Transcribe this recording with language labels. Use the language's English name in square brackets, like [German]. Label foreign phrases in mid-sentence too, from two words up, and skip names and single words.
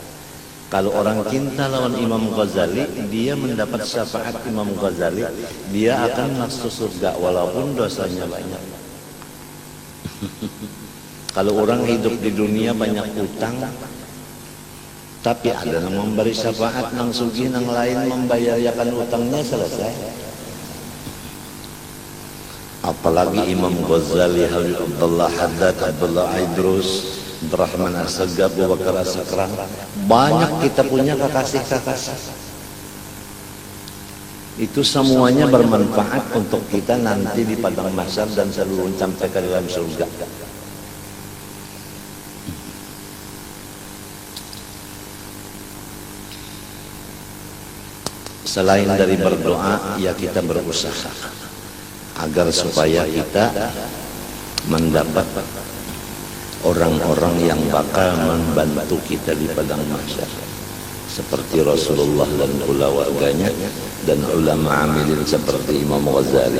[Indonesian] Kalau orang cinta lawan Imam Ghazali, dia mendapat syafaat Imam Ghazali, dia akan masuk surga walaupun dosanya banyak. [Banjar] Kalau orang hidup di dunia banyak utang, tapi ada yang memberi syafaat nang sugih nang lain membayarkan utangnya selesai. [Indonesian] Apalagi Imam Ghazali, Habib Abdullah Haddad, Abdullah Idrus, Abdurrahman As-Sagab, Abu Bakar As-Sakran, banyak kita punya kekasih-kekasih. Itu semuanya bermanfaat untuk kita nanti di padang mahsyar dan seluruh sampai ke dalam surga. Selain dari berdoa, ya kita berusaha agar supaya kita mendapat orang-orang yang bakal membantu kita di padang mahsyar, seperti Rasulullah dan keluarganya dan ulama amilin seperti Imam Ghazali.